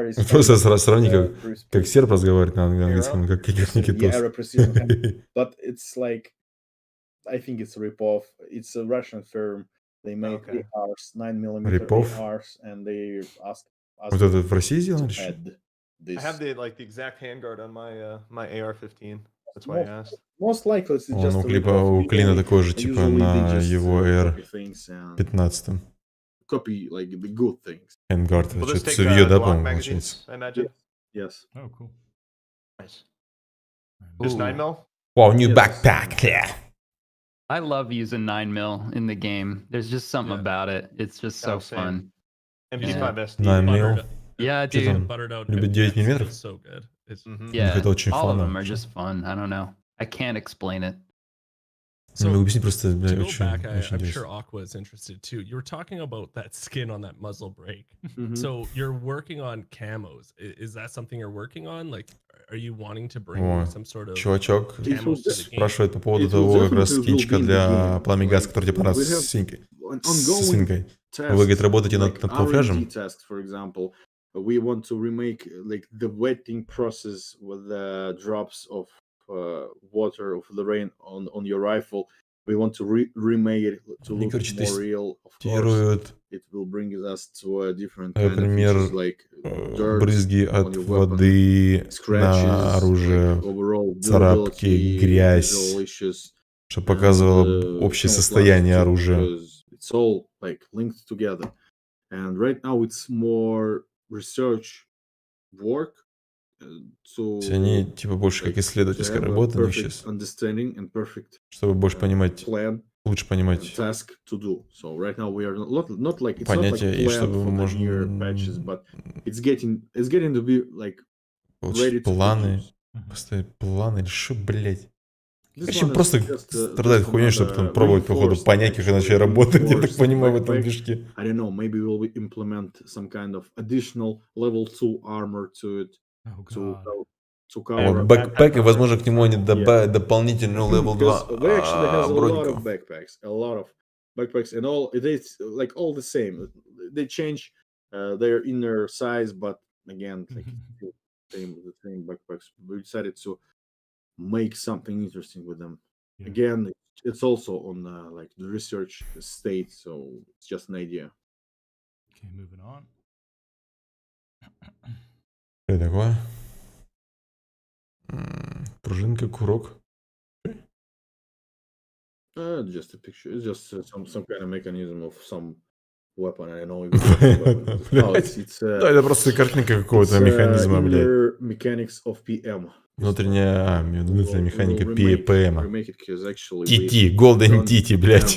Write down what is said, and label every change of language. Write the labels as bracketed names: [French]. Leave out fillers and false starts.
[Russian] Просто сравни, как серб разговаривает на английском, как Никитос. [English] But it's like, I think it's a rip-off. It's a Russian firm. They make ARs, 9mm ARs, and they asked us [Russian] Вот это в России сделали? [English] I have the exact handguard on my AR-15. That's why I asked. Most likely it's just [Russian] у Клина такой же, типа, на его AR-15. [English] Copy like the good things. [Russian] Handguard, что-то цевье, да, по-моему, получается? [English] Yes. Oh, cool. Nice. Just 9 mil? Wow, new backpack. Yeah. I love using 9mm in the game. There's just something about it. It's just so fun. MP5 SD. 9 mil. Yeah, dude. [Russian] Любит 9 миллиметров? [English] So good. Yeah, [Russian] это очень [English] all of [Russian] фаново. [English] them are just fun. I don't know. I can't explain it. [Russian] So, объясни просто, [English] to go [Russian] очень [English] back, I'm [Russian] интересно. [English] sure Aqua is interested too. You were talking about that skin on that muzzle brake. So you're working on camos. Is that something you're working on? Like, are you wanting to bring some sort of [Russian] Чувачок [English] camos to the game? [Russian] спрашивает по поводу того как раз скинчика для пламя-газ, который типа раз с синькой. Вы, говорит, работаете над камуфляжем? [English] For example, we want to remake like the wetting process with the drops of water of the rain on your rifle. We want to remake it to look more real. Of course, it will bring us to a different kind of features, like dirt [Russian] брызги от воды на оружие, царапки, грязь, чтобы показывало общее состояние оружия. [English] It's all like linked together, and right now it's more research work. [Russian] Они типа больше как исследовательская работа, но сейчас, чтобы больше понимать, лучше понимать понятия, и чтобы можно получить планы, поставить планы, или что, блядь. Короче, просто страдает хуйней, чтобы там пробовать, походу, понять, как иначе работает, я так понимаю, в этом движке. [English] I don't know, maybe we'll implement some kind of additional level 2 armor to it. [Russian] Бэкпэк, и, возможно, к нему они добавят дополнительную level 2 броников. [English] A lot of backpacks, and all it's like all the same. They change their inner size, but again, like the same backpacks. We decided to make something interesting with them. Again, it's also on like the research state, so it's just an idea. Okay, moving on. [Russian] Что такое? Пружинка, курок. [English] Just a picture. It's just some kind of mechanism of some weapon. I don't know. [Russian] Это просто картинка какого-то механизма, блядь. [English] Mechanics of PM. [Russian] Внутренняя механика PM. TT, Golden TT, блядь.